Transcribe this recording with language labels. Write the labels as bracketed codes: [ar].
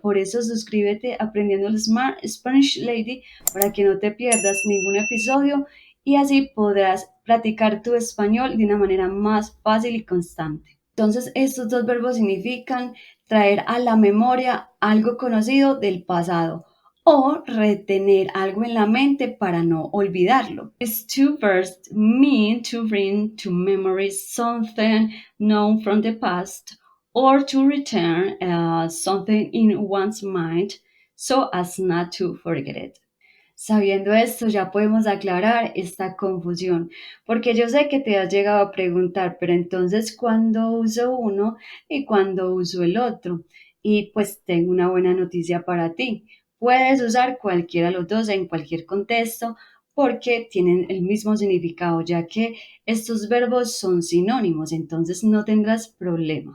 [es] Por eso suscríbete a Aprendiendo el Smart Spanish Lady para que no te pierdas ningún episodio y así podrás practicar tu español de una manera más fácil y constante. Entonces, estos dos verbos significan traer a la memoria algo conocido del pasado o retener algo en la mente para no olvidarlo. [en] These two verbs mean to bring to memory something known from the past or to return something in one's mind so as not to forget it. [es] Sabiendo esto, ya podemos aclarar esta confusión, porque yo sé que te has llegado a preguntar, pero entonces, ¿cuándo uso uno y cuándo uso el otro? Y pues tengo una buena noticia para ti. Puedes usar cualquiera de los dos en cualquier contexto porque tienen el mismo significado, ya que estos verbos son sinónimos, entonces no tendrás problema.